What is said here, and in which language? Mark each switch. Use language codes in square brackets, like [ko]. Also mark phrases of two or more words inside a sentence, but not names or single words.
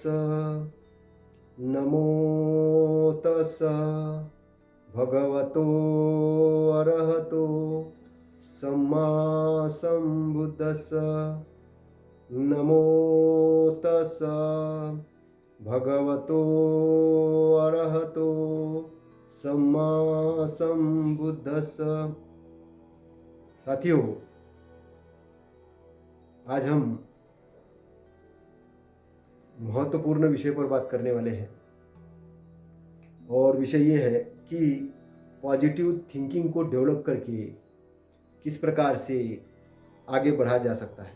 [pi] नमो तस् भगवतो अरहतो सम्मा सम्बुद्धस्स। नमो तस् भगवतो अरहतो सम्मा सम्बुद्धस्स। [hi] साथियों, आज हम महत्वपूर्ण विषय पर बात करने वाले हैं और विषय ये है कि [en] positive thinking [hi] को डेवलप करके किस प्रकार से आगे बढ़ा जा सकता है।